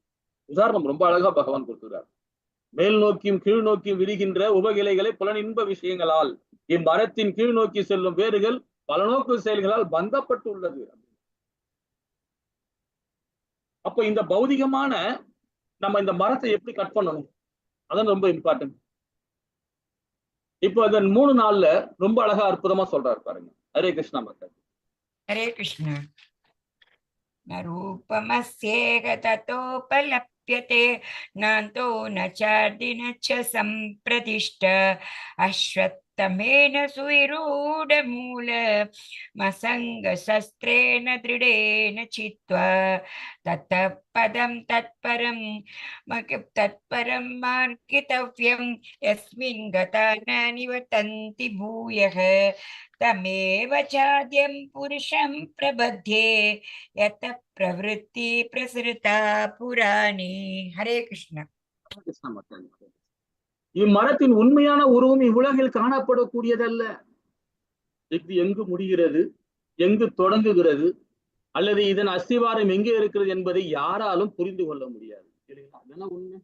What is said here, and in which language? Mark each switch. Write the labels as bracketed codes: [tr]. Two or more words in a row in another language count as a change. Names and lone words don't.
[ta] உதாரணம் ரொம்ப அழகா பகவான் கொடுத்துறார். மேல் நோக்கியும் கீழ் நோக்கியும் விரிகின்ற உபகிளைகளை புலனின்ப விஷயங்களால் இம்மரத்தின் கீழ் நோக்கி செல்லும் வேர்கள் பல நோக்கு செயல்களால் பந்தப்பட்டு உள்ளது. அப்ப இந்த பௌதிகமான நம்ம இந்த மரத்தை எப்படி கட் பண்ணணும், அதான் ரொம்ப இம்பார்ட்டன்ட். இப்போ அதன் 3 நாள்ல ரொம்ப அழகா அற்புதமா சொல்றாரு பாருங்க. ஹரே கிருஷ்ணா மக்கள். [sa] हरे कृष्ण. न रूपमस्येह ततोपलप्यते नान्तो न चार्दि न च सम्प्रतिष्ठ अश्वत्थमेन सुविरूढमूल मसङ्गशस्त्रेण दृढेन चित्वा ततः पदं तत्परं मार्गितव्यं यस्मिन् गता न निवर्तन्ति भूयः तमेव चाद्यं पुरुषं प्रबध्ये यत प्रवृत्ति प्रसृता पुराणी. हरे कृष्ण. [ta] இம்மரத்தின் உண்மையான உருவம் இவ்வுலகில் காணப்படக்கூடியதல்ல. இது எங்கு முடிகிறது, எங்கு தொடங்குகிறது, அல்லது இதன் அஸ்திவாரம் எங்கே இருக்கிறது என்பதை யாராலும் புரிந்து கொள்ள முடியாது. அதெல்லாம் உண்மை.